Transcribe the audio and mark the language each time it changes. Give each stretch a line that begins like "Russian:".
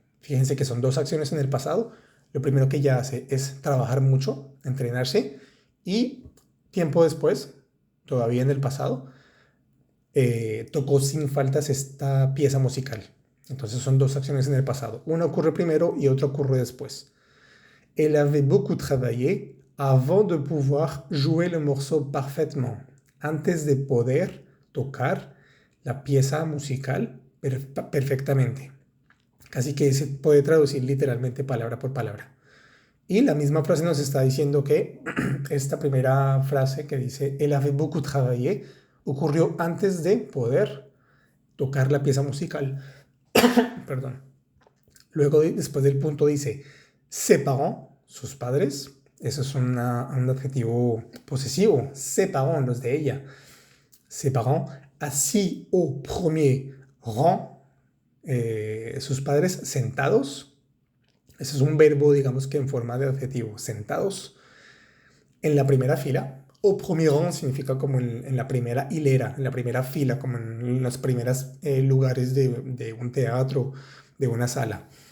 Spanish: Fíjense que son dos acciones en el pasado. Lo primero que ella hace es trabajar mucho, entrenarse, y tiempo después, todavía en el pasado, tocó sin faltas esta pieza musical. Entonces son dos acciones en el pasado. Una ocurre primero y otra ocurre después.
French: Elle avait beaucoup travaillé avant de pouvoir jouer le morceau parfaitement.
Spanish: Antes de poder tocar la pieza musical perfectamente. Casi que se puede traducir literalmente palabra por palabra. Y la misma frase nos está diciendo que esta primera frase que dice
French: Elle avait beaucoup travaillé
Spanish: ocurrió antes de poder tocar la pieza musical. Perdón. Luego, después del punto dice
French: ses parents,
Spanish: sus padres. Eso es un adjetivo posesivo.
French: Ses parents,
Spanish: los de ella.
French: Ses parents, assis au premier rang.
Spanish: Sus padres sentados. Ese es un verbo, digamos que en forma de adjetivo. Sentados en la primera fila.
French: Au premier rang
Spanish: significa como en la primera hilera, en la primera fila, como en los primeros lugares de un teatro, de una sala.